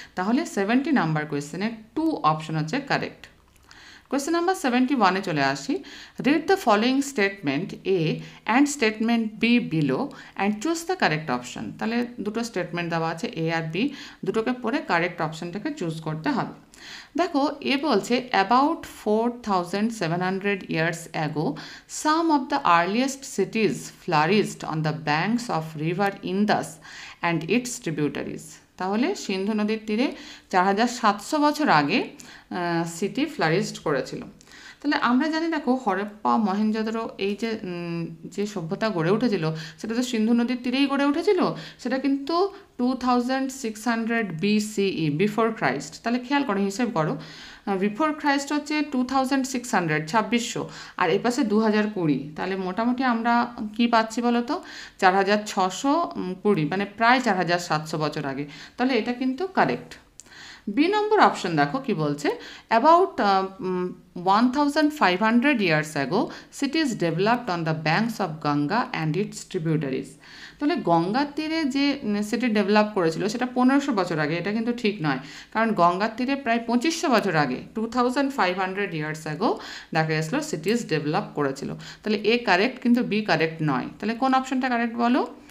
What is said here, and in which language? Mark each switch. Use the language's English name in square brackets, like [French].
[Bangla] তাহলে 70 number কোয়েশ্চেনে 2 option হচ্ছে correct. Question number 71-এ চলে আসি। [English] Read the following statement A and statement B below and choose the correct option. [Bangla] তাহলে দুটো statement দেওয়া আছে, এ আর বি, দুটোকে পড়ে কারেক্ট অপশনটাকে চুজ করতে হবে। দেখো এ বলছে [English] About 4700 years ago some of the earliest cities flourished on the banks of river Indus and its tributaries. [Bangla] তাহলে সিন্ধু নদীর তীরে 4700 বছর আগে সিটি ফ্লারিশড করেছিল। তাহলে আমরা জানি দেখো হরপ্পা মহেঞ্জোদারো এই যে সভ্যতা গড়ে উঠেছিল সেটা তো সিন্ধু নদীর তীরেই গড়ে উঠেছিল, সেটা কিন্তু 2600 BCE, বিফোর ক্রাইস্ট। তাহলে খেয়াল করো, হিসেব করো, বিফোর ক্রাইস্ট হচ্ছে 2600, 2600, আর এ পাশে 2020, তাহলে মোটামুটি আমরা কি পাচ্ছি বলো তো, 4620, মানে প্রায় 4700 বছর আগে। তাহলে এটা কিন্তু কারেক্ট। বি নম্বর অপশন দেখো কি বলছে, [English] About 1500 years ago cities developed on the banks of Ganga and its tributaries। [Bangla] তাহলে গঙ্গার তীরে যে সিটি ডেভেলপ করেছিল সেটা 1500 বছর আগে, এটা কিন্তু ঠিক নয়, কারণ গঙ্গার তীরে প্রায় 2500 বছর আগে [English] 2500 years ago [Bangla] দেখা গেছিলো সিটিজ ডেভেলপ করেছিল। তাহলে এ কারেক্ট, কিন্তু বি কারেক্ট নয়। তাহলে কোন অপশনটা কারেক্ট বলো?